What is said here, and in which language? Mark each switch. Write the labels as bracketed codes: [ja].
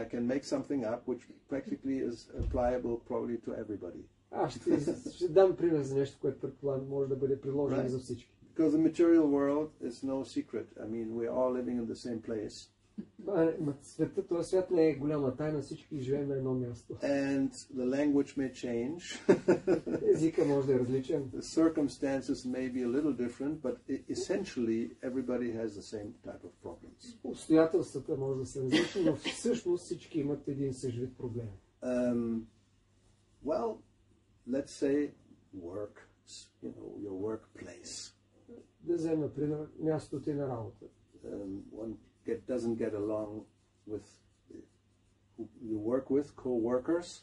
[en] I can make something up which practically is applicable probably to everybody. [bg] Аз ще дам пример за нещо, което предполагам може да бъде приложено за всички. [en] Because the material world is no secret. I mean, we're all living in the same place. [bg] Светът, този свят не е голяма тайна, всички живеем на едно място. [en] And the language may change. [bg] Езика може да е различен. [en] The circumstances may be a little different, but essentially everybody has the same type of problems. [bg] Обстоятелствата може да са различни, но всъщност всички имат един същ вид проблем. [en] Well, let's say work, your workplace. [bg] Да вземем, например, мястото ти на работа. [en] One doesn't get along with who you work with, co-workers.